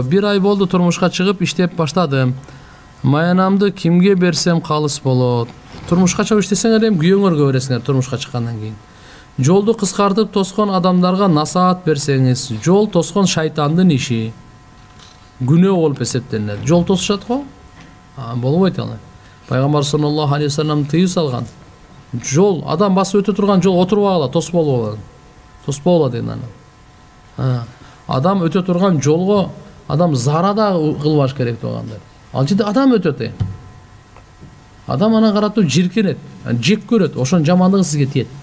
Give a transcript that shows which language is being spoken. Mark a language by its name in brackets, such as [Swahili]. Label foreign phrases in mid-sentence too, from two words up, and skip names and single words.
[Kyrgyz] 1 ай болду турмушка чыгып иштеп баштадым. Маянамды кимге берсем калыс болот? Турмушка чыгып иштесеңер эми күйөөңөргө бересиңер турмушка чыккандан кийин. Жолду кыскартып тоскон адамдарга насаат берсеңиз, жол тоскон шайтандын иши. Күнөө болуп эсептелинет. Жол тосушат го? Болбойт ал. Пайгамбар [Arabic] صلى الله عليه وسلم [Kyrgyz] тыюу салган. Жол, адам басып өтө турган жол отурбагыла, тоспогула. Тоспогула деген аны. Адам өтө турган жолго адам зара да кылбаш керек болгондар. Ал жерде адам өтөт. Адам аны каратып жиркенет, жек көрөт, ошонун жамандыгы сизге тиет.